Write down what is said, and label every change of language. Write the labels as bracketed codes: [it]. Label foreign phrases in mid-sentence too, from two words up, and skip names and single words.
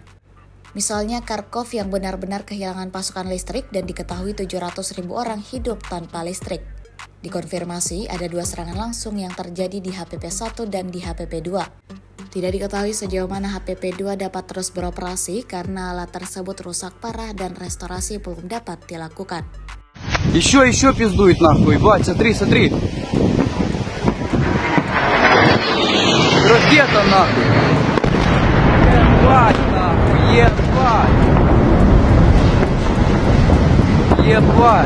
[id] Misalnya Kharkov yang benar-benar kehilangan pasukan listrik dan diketahui 700.000 orang hidup tanpa listrik. Dikonfirmasi ada 2 serangan langsung yang terjadi di HPP-1 dan di HPP-2. Tidak diketahui sejauh mana HPP-2 dapat terus beroperasi karena alat tersebut rusak parah dan restorasi belum dapat dilakukan. [ru] Еще пиздует нахуй, бать, смотри. Ракета нахуй. Ебать нахуй, ебать. Ебать.